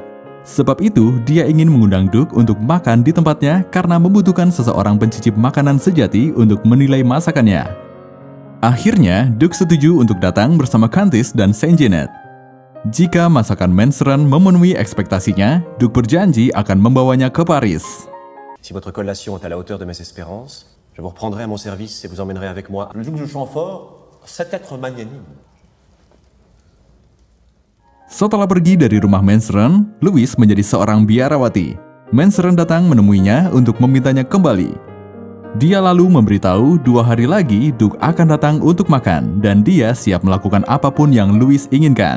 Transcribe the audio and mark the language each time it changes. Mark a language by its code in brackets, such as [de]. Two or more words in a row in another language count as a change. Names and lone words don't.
[id] Sebab itu, dia ingin mengundang Duke untuk makan di tempatnya karena membutuhkan seseorang pencicip makanan sejati untuk menilai masakannya. Akhirnya, Duke setuju untuk datang bersama Countess dan Saint Janet. Jika masakan Mansaron memenuhi ekspektasinya, Duke berjanji akan membawanya ke Paris. [fr] Si votre collation est à la hauteur de mes espérances, je vous reprendrai à mon service et vous emmènerai avec moi. Le duc de Chamfort, cet être magnanime. [id] Setelah pergi dari rumah Mansaron, Louis menjadi seorang biarawati. Mansaron datang menemuinya untuk memintanya kembali. Dia lalu memberitahu 2 hari lagi Duke akan datang untuk makan dan dia siap melakukan apapun yang Louis inginkan.